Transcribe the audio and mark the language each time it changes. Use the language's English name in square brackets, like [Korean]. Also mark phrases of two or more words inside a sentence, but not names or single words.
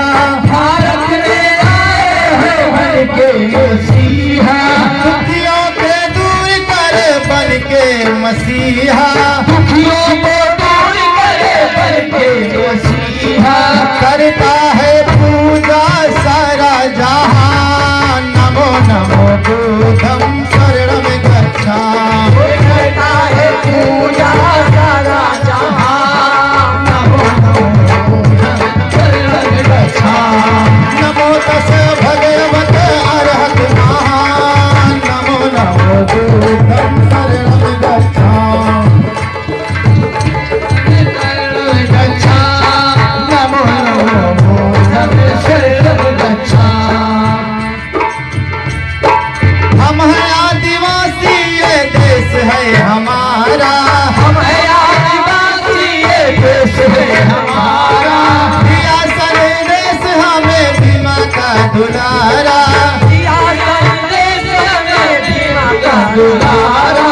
[Hindi] भारत में आए हो बन के मसीहा। दुखियों के दूर कर बन के मसीहा, दुखियों को दूर करे बन के मसीहा। करता है पूजा सारा जहां, [Pali] नमो नमो बुद्धं शरणं गच्छामि। [Hindi] करता है पूजा सारा जहां, [Pali] नमो नमो शरणं गच्छामि। नमो तस् भगवत अरहत महान्, नमो नमो बुद्धं शरणं गच्छामि। नमो नमो बुद्धं शरणं गच्छामि। [Hindi] हम हैं आदिवासी, ये देश है हमारा, हम हैं आदिवासी, ये देश है हमारा। दिया संदेश हमें भीमा का दुलारा। दिया संदेश हमें भीमा का दुलारा।